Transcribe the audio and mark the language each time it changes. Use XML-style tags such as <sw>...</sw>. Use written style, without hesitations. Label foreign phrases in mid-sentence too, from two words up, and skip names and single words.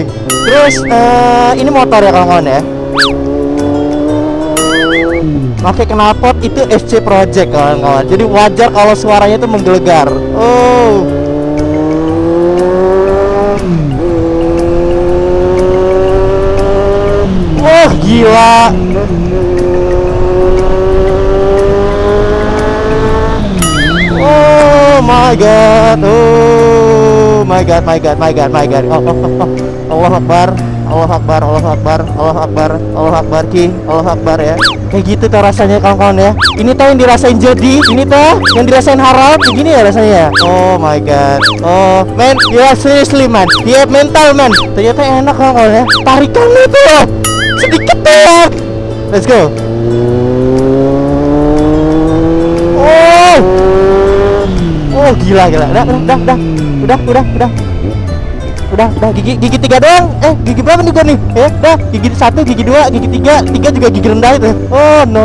<id>Terus ini motor ya kawan-kawan ya. Pakai knalpot itu SC Project kawan-kawan. Jadi wajar kalau suaranya itu menggelegar. Gila.</id> <en>Oh my god.</en> <ar>الله أكبر Ki, الله أكبر ya.</ar> <id>Kayak gitu tuh rasanya kawan-kawan ya. Ini tuh yang dirasain Jody, ini tuh yang dirasain Harald, kayak gini ya rasanya ya.</id> <en>Oh my god. Oh man, you are seriously man, you have mental man.</en> <id>Ternyata enak kawan-kawan ya. Tarikannya tuh loh, sedikit tuh.</id> <en>Let's go.</en> <id>Oh gila. Udah gigi 3 doang. Gigi berapa nih gua nih? Gigi 1, gigi 2, gigi 3 juga gigi rendah itu.</id> <en>Oh no.</en>